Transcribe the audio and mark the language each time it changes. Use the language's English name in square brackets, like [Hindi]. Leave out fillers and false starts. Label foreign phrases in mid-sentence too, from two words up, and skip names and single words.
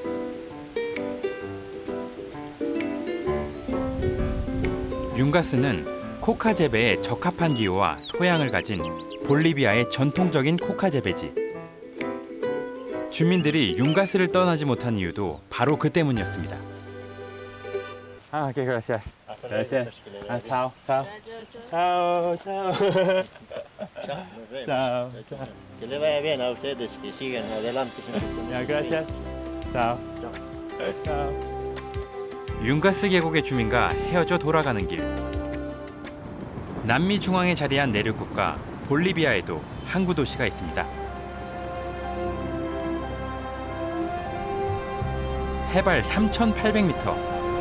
[Korean] 융가스는 코카 재배에 적합한 기후와 토양을 가진 볼리비아의 전통적인 코카 재배지. 주민들이 융가스를 떠나지 못한 이유도 바로 그 때문이었습니다. 아, 오케이, [Spanish] gracias. Gracias. 아, chao, chao. Chao, chao. Nos vemos. Chao, chao. Que le vaya bien a ustedes, que sigan adelante. Ya, gracias. Chao. Chao. [Korean] 융가스 계곡의 주민과 헤어져 돌아가는 길. 남미 중앙에 자리한 내륙 국가 볼리비아에도 항구 도시가 있습니다. 해발 3,800m.